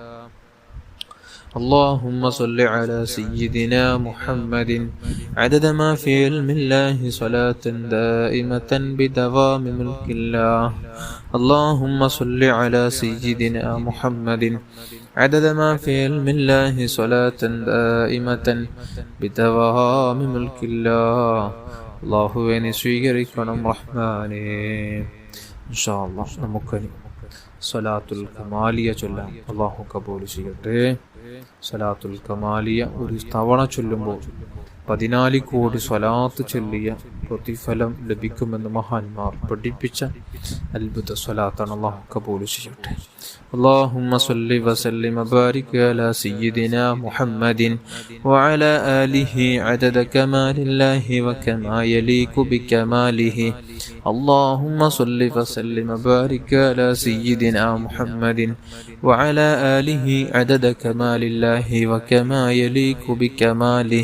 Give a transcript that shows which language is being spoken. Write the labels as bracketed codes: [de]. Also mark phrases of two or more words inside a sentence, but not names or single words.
[ar] اللهم صل على سيدنا محمد عدد ما في علم الله صلاة دائمة بدوام ملك الله. اللهم صل على سيدنا محمد عدد ما في علم الله صلاة دائمة بدوام ملك الله. [ml] അല്ലാഹുവേ നീ സ്വീകരിക്കണം റഹ്മാനേ. [ar] إن شاء الله [ml] നമുക്കനി സ്വലാത്തുൽ കമാലിയ ചൊല്ലാം. അല്ലാഹു കബൂൽ ചെയ്യട്ടെ. സ്വലാത്തുൽ കമാലിയ ഒരു തവണ ചൊല്ലുമ്പോൾ 14 കോടി സ്വലാത്ത് ചൊല്ലിയ പ്രതിഫലം ലഭിക്കുമെന്ന് മഹാന്മാർ പഠിപ്പിച്ച അത്ഭുത സ്വലാത്താണ്. അല്ലാഹു കബൂൽ ചെയ്യട്ടെ. [ar] اللهم صل وسلم وبارك على سيدنا محمد وعلى آله عدد كمال الله وكما يليق بكماله. اللهم صل وسلم وبارك على سيدنا محمد وعلى آله عدد كمال الله وكما يليق بكماله.